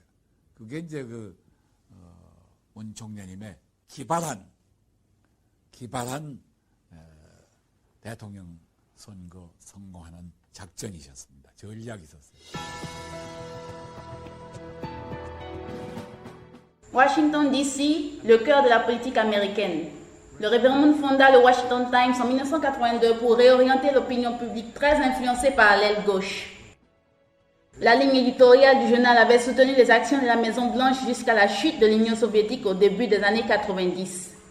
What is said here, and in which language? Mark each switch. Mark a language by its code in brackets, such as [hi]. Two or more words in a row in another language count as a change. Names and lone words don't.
[ko] 그게 이제 문 총리님의 기발한 대통령 선거 성공하는 작전이셨습니다. 전략이 있었어요. [fr] Washington, D.C., le cœur de la politique américaine. Le révérend fonda le Washington Times en 1982 pour réorienter l'opinion publique très influencée par l'aile gauche. La ligne éditoriale du journal avait soutenu les actions de la Maison-Blanche jusqu'à la chute de l'Union soviétique au début des années 90.